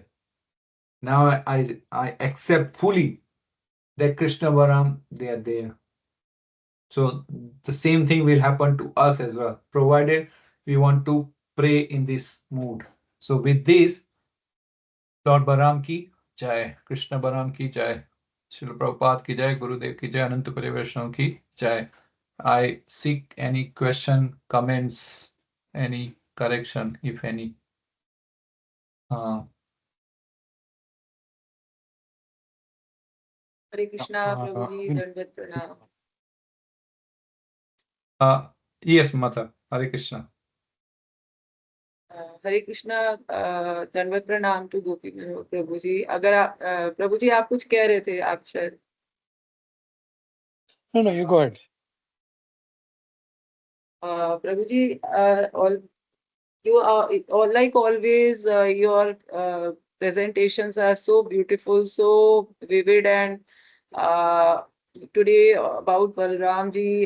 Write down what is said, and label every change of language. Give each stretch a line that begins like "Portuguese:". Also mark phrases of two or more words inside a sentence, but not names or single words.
English: Now I accept fully that Krishna Balaram, they are there. So the same thing will happen to us as well, provided we want to pray in this mood. So with this, Lord Balaram
Hindi: की जय, कृष्ण बलराम की जय, श्रील प्रभुपाद की जय, गुरुदेव की जय, अनंत कोटि वैष्णव की जय.
English: I seek any question, comments, any correction, if any.
Hindi: हरे कृष्ण, प्रभुजी, दंडवत प्रणाम.
English: Yes, Mata. Hare Krishna.
Hindi: हरे कृष्णा, दंडवत प्रणाम टू गोपी प्रभु जी. अगर आप प्रभु जी आप कुछ कह रहे थे, आप शायद.
English: No, you go ahead. Prabhu ji, you are like always. Your presentations are so beautiful, so vivid, and today about Balaramji.